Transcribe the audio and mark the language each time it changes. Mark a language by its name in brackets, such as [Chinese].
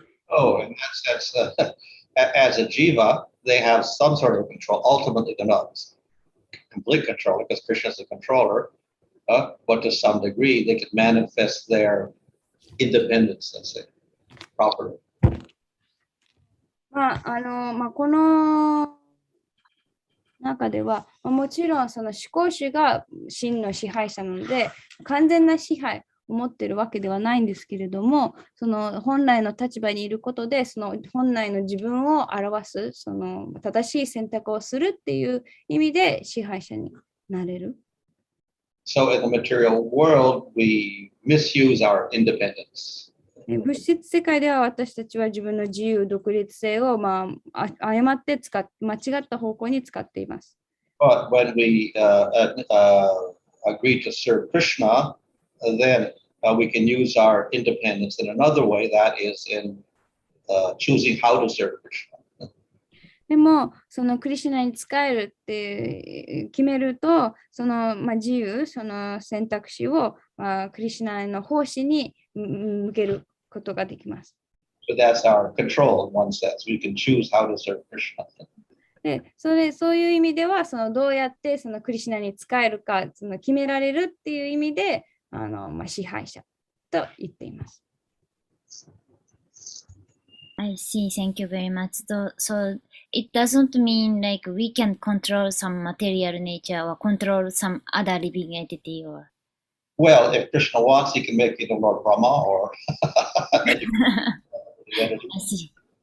[English] Oh, in that sense, as a jiva, they have some sort of control. Ultimately, they're not complete control because Krishna is the controller, but to some degree, they can manifest their independence, let's say, properly. [Japanese] この中では、もちろんその思考主が真の支配者なので、完全な支配を持っているわけではないんですけれども、その本来の立場にいることで、その本来の自分を表す、その正しい選択をするっていう意味で支配者になれる。 [English] So in the material world, we misuse our independence. [Japanese] 物質世界では私たちは自分の自由独立性を誤って間違った方向に使っています。 [English] But when we agree to serve Krishna, then we can use our independence in another way, that is in choosing how to serve Krishna. [Japanese] でも、そのクリシュナに仕えるって決めると、その自由、その選択肢をクリシュナの奉仕に向けることができます。 [English] So that's our control in one sense. We can choose how to serve Krishna. [Japanese] で、そういう意味では、どうやってそのクリシュナに仕えるか、決められるっていう意味で、支配者と言っています。 [English] I see. Thank you very much. So it doesn't mean like we can control some material nature or control some other living entity or. Well, if Krishna wants, he can make you the Lord Brahma or I see.